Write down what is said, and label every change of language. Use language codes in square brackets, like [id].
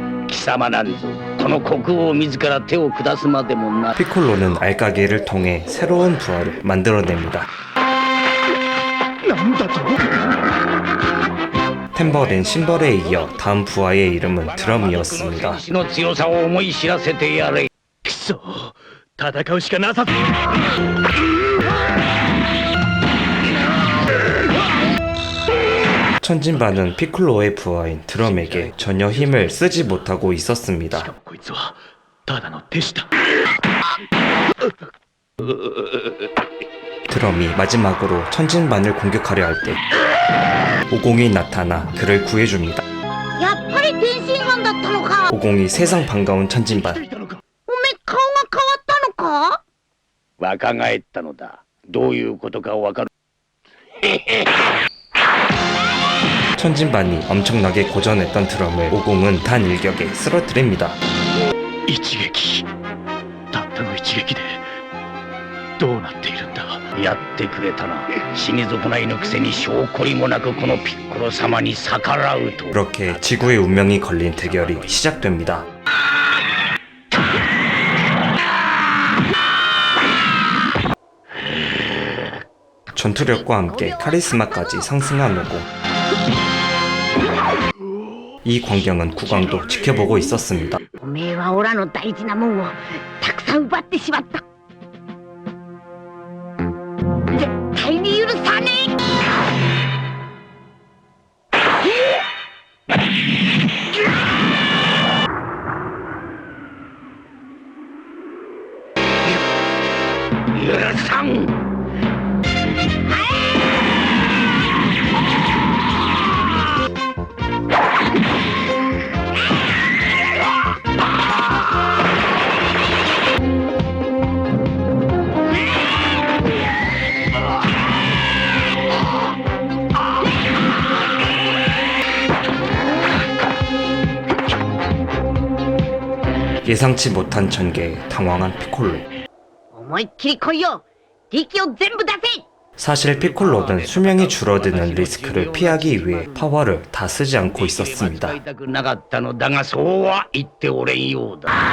[ja] 貴様なんぞこの国王自ら手を下すまでもな。 [ko] 피콜로는 알까기를 통해 새로운 부하를 만들어냅니다. 템버린 심벌에 이어 다음 부하의 이름은 드럼이었습니다. [ja] 私の強さを思い知らせてやれ。くそ、戦うしかなさ。 [ko] 천진반은 피콜로의 부하인 드럼에게 전혀 힘을 쓰지 못하고 있었습니다. [ja] こいつはただの手下。 [ko] 드럼이 마지막으로 천진반을 공격하려 할 때 오공이 나타나 그를 구해줍니다. [ja] やっぱり天津飯だったのか。 [ko] 오공이 세상 반가운 천진반. [ja] おめえ顔が変わったのか。若返ったのだ。どういうことかわかる。 [ko] 천진반이 엄청나게 고전했던 드럼을 오공은 단 일격에 쓰러뜨립니다. [ja] 一撃たったの一撃でどうなっているんだ。やってくれたな。死に損ないのくせに証拠りもなくこのピッコロ様に逆らうと。 [ko] 그렇게 지구의 운명이 걸린 대결이 시작됩니다. 전투력과 함께 카리스마까지 상승한 오공. 이 광경은 국왕도 지켜보고 있었습니다. [ja] おめえはオラの大事なもんをたくさん奪ってしまった。絶対に許さね許さん。 [ko] 예상치 못한 전개에 당황한 피콜로. [ja] え。思いっきり来いよ。力を全部出せ。 [ko] 사실 피콜로는 수명이 줄어드는 리스크를 피하기 위해 파워를 다 쓰지 않고 있었습니다. [ja] 使いたくなかったのだがそうは言っておれんようだ。